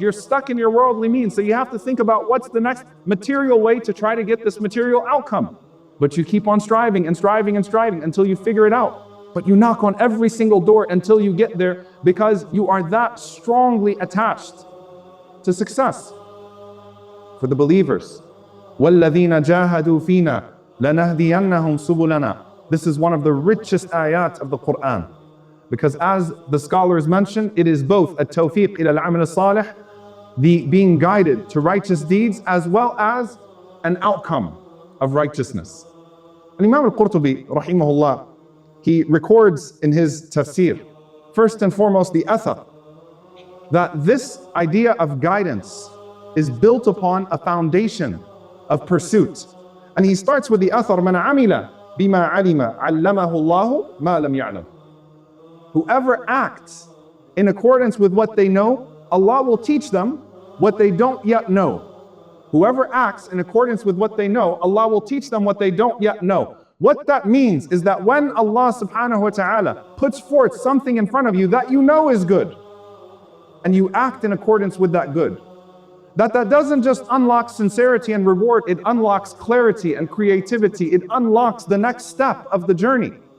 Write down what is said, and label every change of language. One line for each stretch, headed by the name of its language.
English: You're stuck in your worldly means. So you have to think about what's the next material way to try to get this material outcome. But you keep on striving and striving and striving until you figure it out. But you knock on every single door until you get there, because you are that strongly attached to success. For the believers,
Arabic: وَالَّذِينَ جَاهَدُوا فِينَا لَنَهْدِيَنَّهُمْ سُبُلَنَا.
English: This is one of the richest ayat of the Quran. Because as the scholars mention, it is both a
Arabic: tawfiq ila al-amal salih,
English: the being guided to righteous deeds, as well as an outcome of righteousness. And Imam al-Qurtubi, rahimahullah, he records in his tafsir, first and foremost the athar, that this idea of guidance is built upon a foundation of pursuit. And he starts with the athar,
Arabic: مَنْ عَمِلَ بِمَا عَلِمَ عَلَّمَهُ اللَّهُ مَا لَمْ يَعْلَمْ.
English: Whoever acts in accordance with what they know, Allah will teach them what they don't yet know. Whoever acts in accordance with what they know, Allah will teach them what they don't yet know. What that means is that when Allah subhanahu wa ta'ala puts forth something in front of you that you know is good, and you act in accordance with that good, that doesn't just unlock sincerity and reward, it unlocks clarity and creativity, it unlocks the next step of the journey.